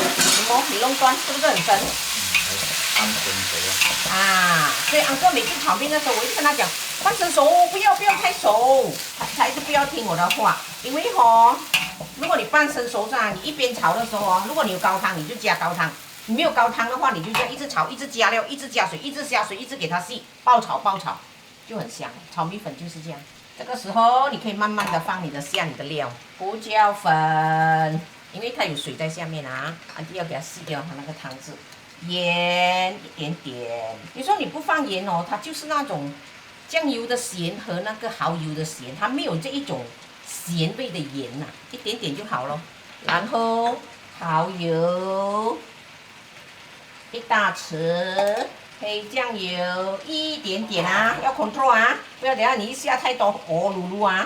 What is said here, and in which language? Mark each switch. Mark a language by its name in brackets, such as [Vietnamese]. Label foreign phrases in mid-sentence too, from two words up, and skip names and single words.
[Chinese] 你磨，你弄斷是不是很深？啊，所以安哥每次炒面的時候，我就跟他講，半生熟，不要太熟，他一直不要聽我的話，因為如果你半生熟上，你一邊炒的時候如果你有高湯，你就加高湯；你沒有高湯的話，你就這樣一直炒，一直加料，一直加水，一直加水，一直給它細，爆炒，就很香。炒米粉就是這樣。這個時候你可以慢慢的放你的下你的料，胡椒粉，因為它有水在下面啊，安迪要給它吸掉它那個湯汁。鹽一點點，你說你不放鹽哦，它就是那種醬油的鹹和那個蠔油的鹹，它沒有這一種鹹味的鹽吶，一點點就好了。然後蠔油一大匙，黑醬油一點點啊，要 control 啊，不要等下你一下太多哦嚕嚕啊。